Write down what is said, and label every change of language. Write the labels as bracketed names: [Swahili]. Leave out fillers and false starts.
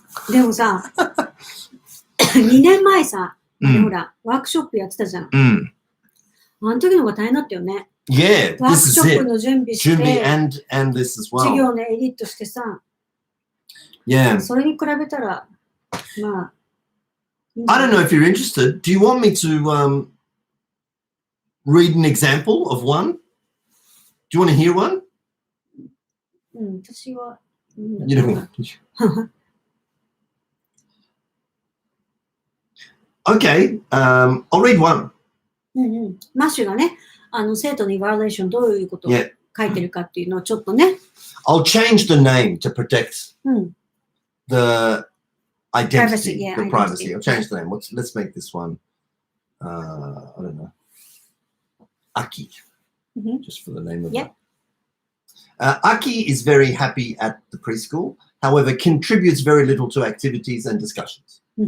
[Japanese] でもさ、2年前さ、ほら、ワークショップやってたじゃん。あの時の方が大変だったよね。 Yeah, ワークショップの準備して、 [English] and this as well. [Japanese] 授業のエディットしてさ、それに比べたら、まあ。 [English] I don't know if you're interested. Do you want me to read an example of one? Do you want to hear one? [Japanese] 私は。 [English] You don't want to. Okay, I'll read one. [Japanese] マッシュがね、生徒のイバリエーションどういうことを書いてるかっていうのをちょっとね。 [English] I'll change the name to protect the identity, the privacy. I'll change the name. Let's make this one, I don't know, Aki, just for the name of it. Aki is very happy at the preschool, however, contributes very little to activities and discussions.